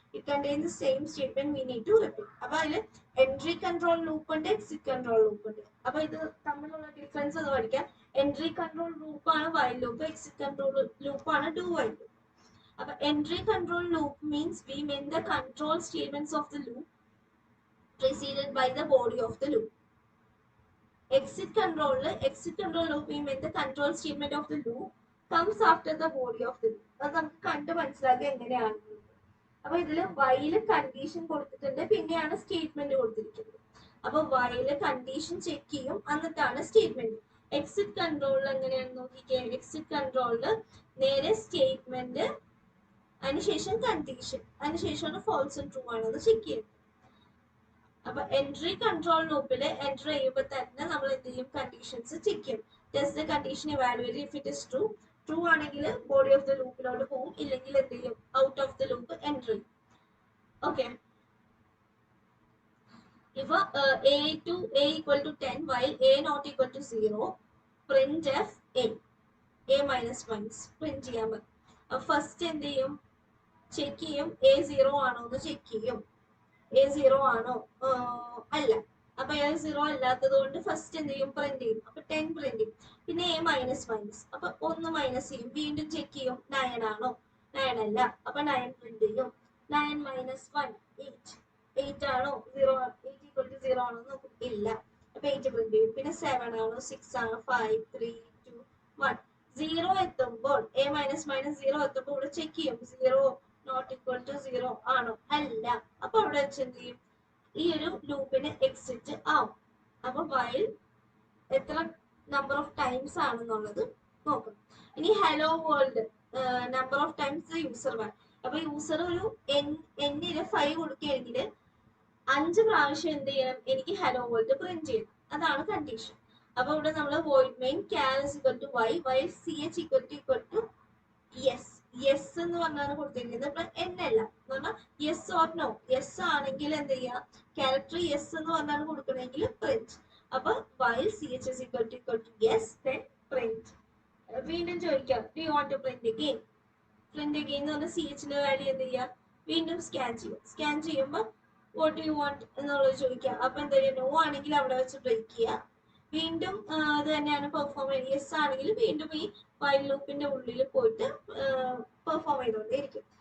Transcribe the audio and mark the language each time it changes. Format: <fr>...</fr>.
<en>It contains the same statement we need to repeat.</en> <ml>അപ്പൊ അതിൽ entry control loop ഉണ്ട്, exit control loop ഉണ്ട്. അപ്പൊ ഇത് തമ്മിലുള്ള ഡിഫറൻസ് അത് പഠിക്കാം. എൻട്രി കൺട്രോൾ ലൂപ്പ് ആണ് while loop, exit control loop ആണ് ഡു വൈൽ ലൂപ്പ്.</ml> <en>അപ്പൊ entry control loop means we men the control statements of the loop preceded by the body of the loop. Exit control loop means the control statement of the loop comes after the body of the loop.</en> <ml>അത് നമുക്ക് കണ്ട് മനസ്സിലാക്കുക എങ്ങനെയാണ്. അപ്പൊ ഇതില് while condition കൊടുത്തിട്ടുണ്ട്, പിന്നെയാണ് statement കൊടുത്തിരിക്കുന്നത്. അപ്പൊ while കണ്ടീഷൻ ചെക്ക് ചെയ്യും, എന്നിട്ടാണ് സ്റ്റേറ്റ്മെന്റ്. എക്സിറ്റ് കൺട്രോളിൽ എങ്ങനെയാണെന്ന് നോക്കിക്കേ. എക്സിറ്റ് കൺട്രോളില് നേരെ സ്റ്റേറ്റ്മെന്റ്, അതിനുശേഷം കണ്ടീഷൻ, അതിനുശേഷമാണ് ഫോൾസ് ട്രൂ ആണെന്ന് ചെക്ക് ചെയ്യുന്നത്. അപ്പൊ എൻട്രി കൺട്രോൾ ലൂപ്പിൽ എൻറ്റർ ചെയ്യുമ്പോൾ തന്നെ നമ്മൾ എന്ത് ചെയ്യും, കണ്ടീഷൻസ് ചെക്ക് ചെയ്യും.</ml> <en>Test the condition evaluate. If it is true,</en> <ml>true ആണെങ്കിൽ ബോഡി ഓഫ് ദ ലൂപ്പിലോട്ട് പോകും, ഇല്ലെങ്കിൽ എന്ത് ചെയ്യും, out of the loop enter ചെയ്യും. ഓക്കെ.</ml> <en>ഇപ്പൊ a equal to 10 while a not equal to 0, printf a minus 1</en> <ml>print ചെയ്യാൻ പറ്റും. അപ്പൊ ഫസ്റ്റ് എന്ത് ചെയ്യും, ചെക്ക് ചെയ്യും a 0 ആണോ എന്ന് ചെക്ക് ചെയ്യും. a 0 ആണോ, അല്ല. അപ്പൊ a 0 അല്ലാത്തത് കൊണ്ട് ഫസ്റ്റ് എന്ത് ചെയ്യും, പ്രിന്റ് ചെയ്യും. അപ്പൊ 10 പ്രിന്റ് ചെയ്യും. പിന്നെ a മൈനസ് അപ്പൊ 1 മൈനസ് ചെയ്യും, വീണ്ടും ചെക്ക് ചെയ്യും 9 ആണോ, 9 അല്ല. അപ്പൊ 9 പ്രിന്റ് ചെയ്യും. 9 മൈനസ് 1 8 ആണോ, 8 ഈക്വൽ ടു 0 ആണോ നോക്കും, ഇല്ല. അപ്പൊ 8 പ്രിന്റ് ചെയ്യും. പിന്നെ 7 ആണോ, 6 ആണോ, 5 3 2 1. 0 എത്തുമ്പോൾ a മൈനസ് 0 എത്തുമ്പോൾ ഇവിടെ ചെക്ക് ചെയ്യും 0 നോട്ട് ഈക്വൽ ടു 0 ആണോ, അല്ല. അപ്പൊ അവിടെ വെച്ച് എന്ത് ചെയ്യും, ഈ ഒരു ലൂപ്പിന് എക്സിറ്റ് ആവും. അപ്പൊ വൈൽ എത്ര നമ്പർ ഓഫ് ടൈംസ് ആണെന്നുള്ളത് നോക്കണം.</ml> <en>ഇനി hello world number of times user one.</en> <ml>അപ്പൊ യൂസർ ഒരു എന്നിന് 5 കൊടുക്കുകയാണെങ്കിൽ 5 പ്രാവശ്യം എന്ത് ചെയ്യണം, എനിക്ക് ഹലോ വേൾഡ് പ്രിന്റ് ചെയ്യണം. അതാണ് കണ്ടീഷൻ. അപ്പൊ ഇവിടെ നമ്മൾ</ml> <en>Void main char is equal to y while ch equal to yes.</en> <ml>Yes എന്ന് പറഞ്ഞാണ് കൊടുത്തിരിക്കുന്നത്, ഇപ്പൊ എന്നല്ല എന്ന് പറഞ്ഞാൽ യെസ് ഓർ നോ. യെസ് ആണെങ്കിൽ എന്ത് ചെയ്യാം, ക്യാരക്ടർ യെസ് എന്ന് പറഞ്ഞാണ് കൊടുക്കണമെങ്കിൽ പ്രിന്റ്.</ml> <en>അപ്പൊ while ch is equal to yes then print.</en> <ml>വീണ്ടും ചോദിക്കാം,</ml> <en>do you want to print again? print again</en> <ml>എന്ന് പറഞ്ഞാൽ ch ന്റെ വാല്യൂ എന്ത് ചെയ്യാം, വീണ്ടും സ്കാൻ ചെയ്യും. സ്കാൻ ചെയ്യുമ്പോൾ</ml> <en>what do you want</en> <ml>എന്നുള്ളത് ചോദിക്കാം. അപ്പൊ എന്താ ചെയ്യുക, നോ ആണെങ്കിൽ അവിടെ വെച്ച് ബ്രേക്ക് ചെയ്യുക. വീണ്ടും അത് തന്നെയാണ് പെർഫോം ചെയ്യുന്നത്. യെസ് ആണെങ്കിൽ വീണ്ടും ഈ വൈൽ ലൂപ്പിന്റെ ഉള്ളിൽ പോയിട്ട് പെർഫോം ചെയ്തുകൊണ്ടേയിരിക്കും.</ml>